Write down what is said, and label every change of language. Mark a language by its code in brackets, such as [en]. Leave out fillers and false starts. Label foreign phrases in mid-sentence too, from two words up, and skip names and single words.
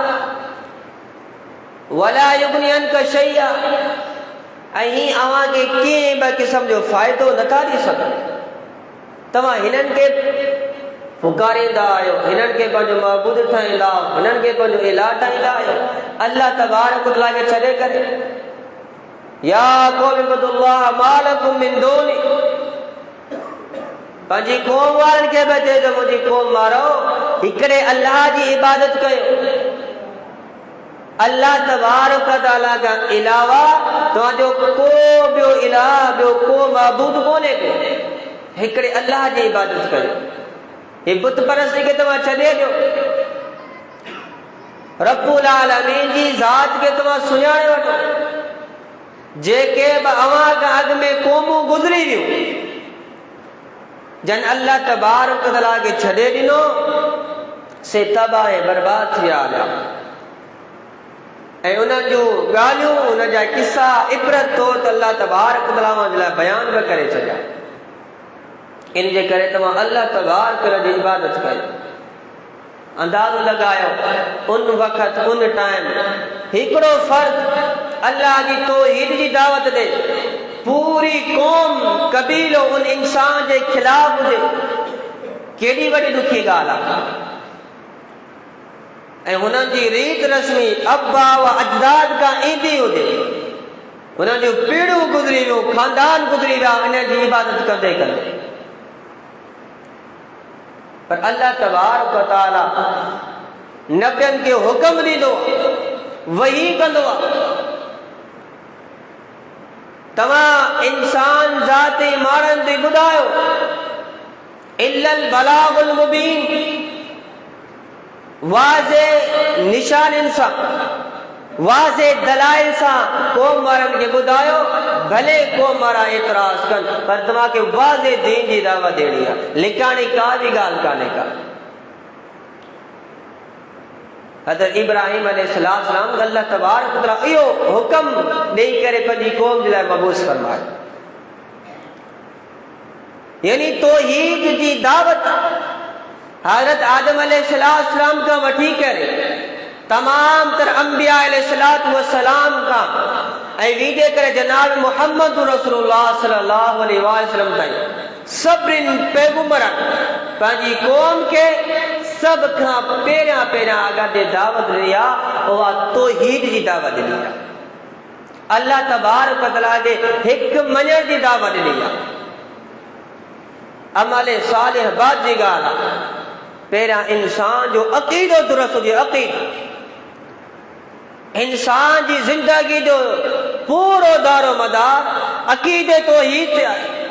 [ar] ولا يغني عنك شيئا, [sd] ऐं हीअं अव्हां खे कंहिं ॿ क़िस्म जो फ़ाइदो नथा ॾेई सघनि। तव्हां हिननि खे पुकारींदा आहियो, हिननि खे पंहिंजो महबूद ठाहींदा आहियो, हिननि खे पंहिंजो इलाह ठाहींदा आहियो, अल्लाह तबारक व तआला खे छॾे करे। [ar] يا قوم اعبدوا الله ما لكم من دون, [sd] पंहिंजी क़ौम वारनि खे बि चए त मुंहिंजी क़ौम वारो हिकिड़े अल्लाह जी इबादत कयो। अल्लाह तबारक व तआला खां अलावा तव्हांजो को ॿियो इलाह, ॿियो को महबूद कोन्हे को। हिकिड़े अल्लाह जी इबादत कयो। हे बुत परस्ती खे तव्हां छॾे ॾियो। रब्बुल आलमीन जी ज़ात खे तव्हां सुञाणे वठो। जेके बि अव्हां खां अॻु में क़ौमूं गुज़री वियूं, जन अल्लाह तबारक व तआला खे छॾे ॾिनो, से तबाह ऐं बर्बाद थी विया हुया। ऐं उन्हनि जूं ॻाल्हियूं, उन जा किसा इबरत तौर ते अल्लाह तबारक व तआला जे लाइ बयान बि करे छॾिया। इन जे करे तव्हां अल्लाह तबारक व तआला जी इबादत कयो। अंदाज़ो लगायो उन वक़्त उन टाइम हिकिड़ो फर्द अल्लाह जी तौहीद जी दावत ॾे, पूरी क़ौम कबीलो उन इंसान जे खिलाफ़ हुजे, केॾी वॾी ॾुखी ॻाल्हि आहे। ऐं हुननि जी रीत रस्मी अब्बा व अजदाद खां ईंदी हुजे, हुननि जूं पीढ़ियूं गुज़री वियूं, खानदान गुज़री विया इन जी इबादत कंदे कंदे। पर अल्लाह तबारक व तआला नबियनि खे हुक्म ॾींदो, वही कंदो आहे। तव्हां इंसान ज़ाती माण्हुनि ते ॿुधायो, [ar] إلا البلاغ المبين, [sd] वाज़े निशानिन सां, वाज़े दलाइल सां क़ौम वारनि खे ॿुधायो। भले क़ौम वारा एतराज़ कनि, पर तव्हांखे वाज़े दीन जी दावत ॾियणी आहे। लिकाणी का बि ॻाल्हि कान्हे का। हज़रत इब्राहिम अलैहिस्सलाम अल्लाह तबारक व तआला इहो हुक्म ॾेई करे पंहिंजी क़ौम जे लाइ मबूस फरमायो, यानी तौहीद जी दावत हज़रत आदम अलैहिस्सलाम खां वठी करे तमाम तर अंबिया अलैहिस्सलातु वस्सलाम खां ऐं वीडे करे जनाब मुहम्मद रसूलुल्लाह सल्लल्लाहु अलैहि वसल्लम ताईं सभिनी पैगंबरनि पंहिंजी क़ौम खे सभ खां पहिरियां आगाह दावत ॾिनी आहे, उहा तौहीद जी दावत ॾिनी आहे। अल्लाह तबारक व तआला खे हिकु मञण जी दावत ॾिनी आहे। अमल सालिह बाद जी ॻाल्हि आहे। पहिरियां इंसान जो अक़ीदो दुरुस्त हुजे, अक़ीदो इंसान जी ज़िंदगी जो पूरो दारो मदार अक़ीदे तौहीद ते आहे।